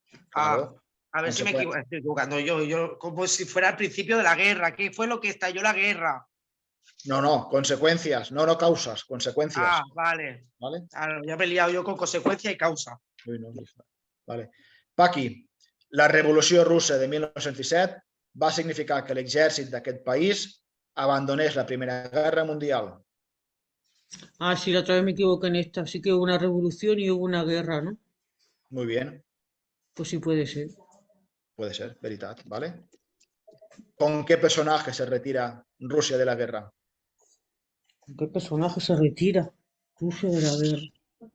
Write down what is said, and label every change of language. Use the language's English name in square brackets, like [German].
[Spanish] Claro. A ver si me estoy equivocando yo, como si fuera al principio de la guerra. ¿Qué fue lo que estalló la guerra? No, consecuencias, no causas, consecuencias. Ah, vale. ¿Vale? Claro, ya me he liado yo con consecuencia y causa. Vale. [Catalan] Paqui, la revolució russa de 1917 va significar que l'exèrcit d'aquest país abandonés la Primera Guerra Mundial. [Spanish] Ah, sí, la otra vez me equivoqué en esta. Sí que hubo una revolución y hubo una guerra, ¿no? Muy bien, Pues sí puede ser. puede ser, veritat, ¿vale? ¿Con qué personaje se retira Rusia de la guerra? ¿Con qué personaje se retira Rusia de la guerra?